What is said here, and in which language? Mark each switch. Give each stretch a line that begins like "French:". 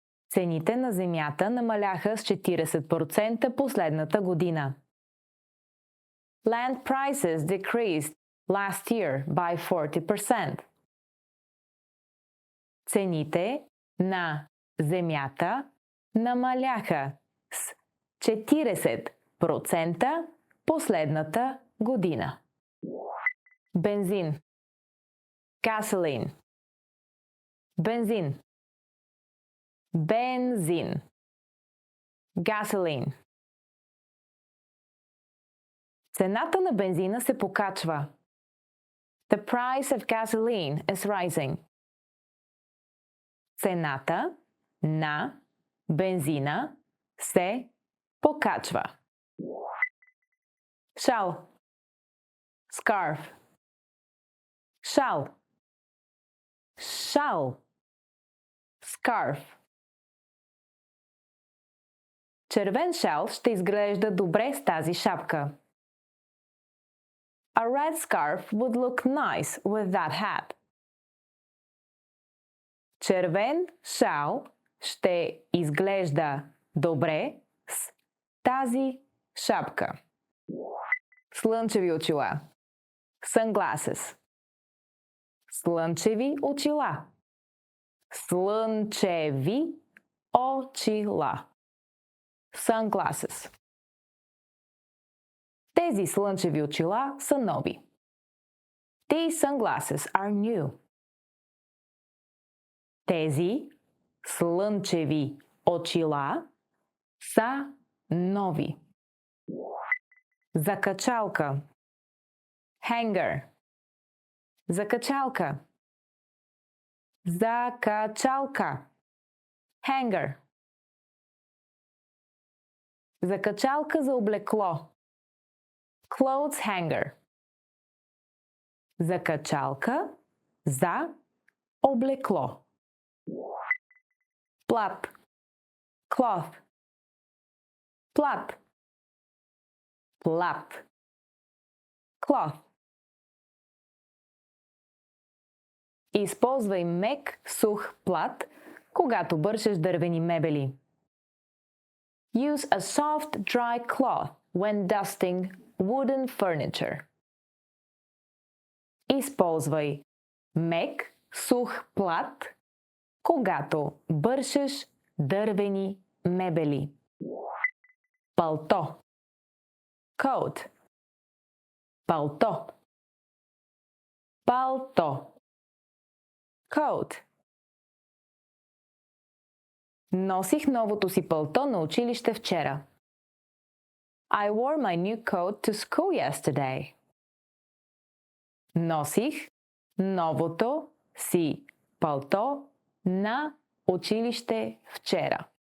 Bulgarian: Цените на земята намаляха с 40% последната година.
English: Land prices decreased last year by 40%.
Bulgarian: Цените на земята намаляха с 40% последната година. Бензин.
English: Gasoline.
Bulgarian: Бензин. Бензин.
English: Gasoline.
Bulgarian: Цената на бензина се покачва.
English: The price of gasoline is rising.
Bulgarian: Цената на бензина се покачва. Шал.
English: Scarf.
Bulgarian: Шал. Шал. Scarf. Червен шал ще изглежда добре с тази шапка.
English: A red scarf would look nice with that hat.
Bulgarian: Червен шал ще изглежда добре с тази шапка. Слънчеви очила.
English: Sunglasses.
Bulgarian: Слънчеви очила. Слънчеви очила.
English: Sunglasses.
Bulgarian: Тези слънчеви очила са нови.
English: These sunglasses are new.
Bulgarian: Тези слънчеви очила са нови. Закачалка.
English: Hanger.
Bulgarian: Закачалка. Закачалка.
English: Hanger.
Bulgarian: Закачалка за облекло.
English: Clothes hanger.
Bulgarian: Закачалка за облекло. Плат.
English: Cloth.
Bulgarian: Плат. Плат. Cloth. Използвай мек, сух плат, когато бършеш дървени мебели.
English: Use a soft, dry cloth when dusting wooden furniture.
Bulgarian: Използвай мек, сух плат, когато бършеш дървени мебели. Палто.
English: Coat.
Bulgarian: Палто. Палто. Coat. Носих новото си палто на училище вчера.
English: I wore my new coat to school yesterday.
Bulgarian: Носих новото си палто на училище вчера.